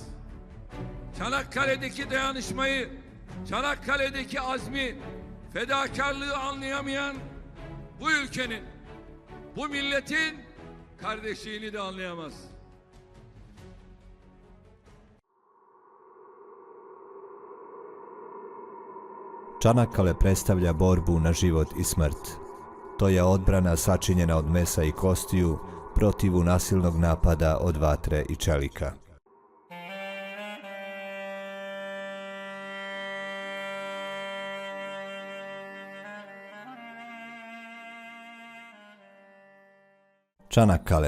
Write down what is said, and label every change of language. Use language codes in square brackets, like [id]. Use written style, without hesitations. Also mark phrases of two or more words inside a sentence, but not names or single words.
[tr] Çanakkale'deki dayanışmayı, Çanakkale'deki azmi, fedakarlığı anlayamayan bu ülkenin, bu milletin kardeşliğini de anlayamaz. [bs] Čanakkale predstavlja borbu na život i smrt. To je odbrana sačinjena od mesa i kostiju protiv nasilnog napada od vatre i čelika. Čanakkale.